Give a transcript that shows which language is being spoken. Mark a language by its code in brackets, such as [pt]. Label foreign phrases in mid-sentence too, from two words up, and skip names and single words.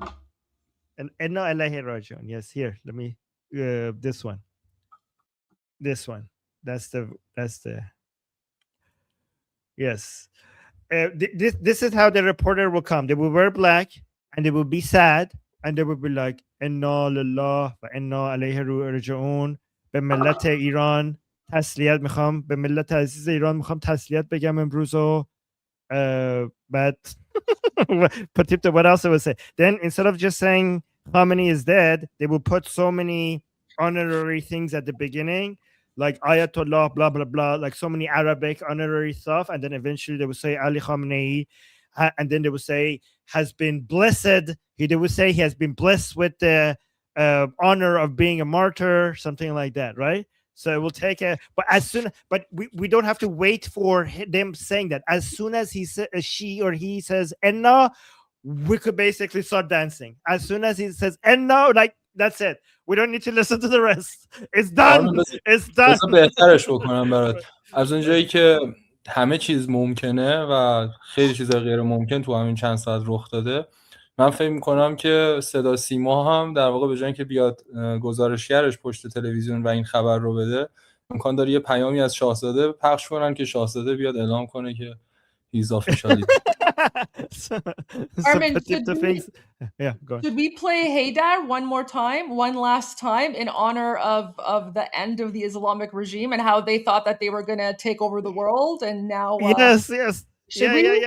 [en] And no, yes, here, let me this one. That's the yes. This is how the reporter will come. They will wear black and they will be sad and they will be like [ar] إنا لله وإنا إليه راجعون. [fa] به ملت ایران تسلیت میخوام، به ملت عزیز ایران میخوام تسلیت بگم امروز و بعد Potipto, [en] what else I would say? Then instead of just saying Khamenei is dead, they will put so many honorary things at the beginning, like Ayatollah, blah blah blah, like so many Arabic honorary stuff, and then eventually they would say Ali Khamenei, and then they would say has been blessed. They would say he has been blessed with the honor of being a martyr, something like that, right? So it will take but we don't have to wait for them saying that. As soon as she or he says Enna, we could basically start dancing. As soon as he says Enna, like that's it. We don't need to listen to the rest. It's done. It's done. [fa] بذار بهترش بکنم برات. از اونجایی که همه چیز ممکنه و خیلی چیزا غیر ممکن تو همین چند ساعت رخ داده، من فکر میکنم که صدا سیما هم در واقع به جای اینکه بیاد گزارشگرش پشت تلویزیون و این خبر رو بده، امکان داره یه پیامی از شاهزاده پخش کنن که شاهزاده بیاد اعلام کنه که [en] he's officially. Armin, should we play Haydar one last time in honor of the end of the Islamic regime and how they thought that they were going to take over the world, and now yes. Yeah.